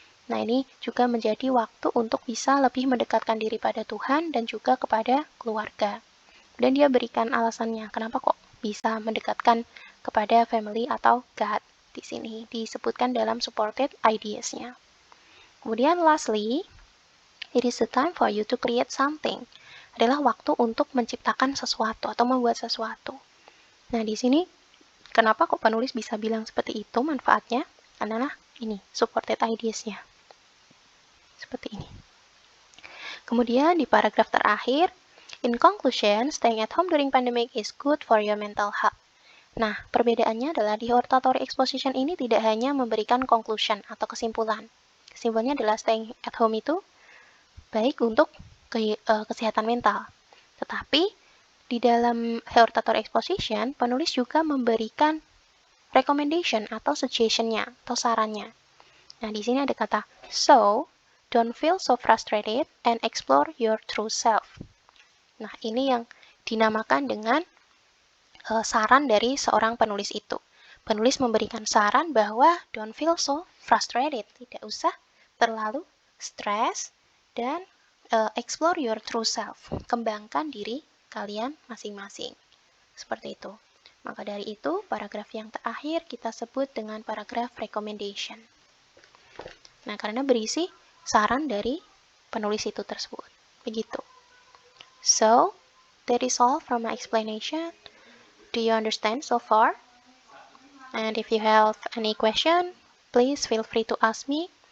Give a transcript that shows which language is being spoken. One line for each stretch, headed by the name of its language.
Indonesian: Nah, ini juga menjadi waktu untuk bisa lebih mendekatkan diri pada Tuhan dan juga kepada keluarga. Dan dia berikan alasannya, kenapa kok bisa mendekatkan kepada family atau God. Di sini disebutkan dalam supported ideas-nya. Kemudian
English: lastly, it is the time for you to create something.
Indonesian: Adalah waktu untuk menciptakan sesuatu atau membuat sesuatu. Nah, di sini kenapa kok penulis bisa bilang seperti itu? Manfaatnya adalah ini, supported ideas-nya. Seperti ini. Kemudian di paragraf terakhir,
English: in conclusion, staying at home during pandemic is good for your mental health.
Indonesian: Nah, perbedaannya adalah di hortatory exposition ini tidak hanya memberikan conclusion atau kesimpulan. Kesimpulannya adalah staying at home itu baik untuk kesehatan mental. Tetapi di dalam hortatory exposition, penulis juga memberikan recommendation atau suggestion-nya atau sarannya. Nah, di sini ada kata
English: so, don't feel so frustrated and explore your true self.
Indonesian: Nah, ini yang dinamakan dengan saran dari seorang penulis itu. Penulis memberikan saran bahwa
English: don't feel so frustrated,
Indonesian: tidak usah terlalu stres, dan
English: explore your true self,
Indonesian: kembangkan diri kalian masing-masing. Seperti itu. Maka dari itu, paragraf yang terakhir kita sebut dengan paragraf recommendation. Nah, karena berisi saran dari penulis itu tersebut. Begitu.
English: So, that is all from my explanation. Do you understand so far? And if you have any question, please feel free to ask me.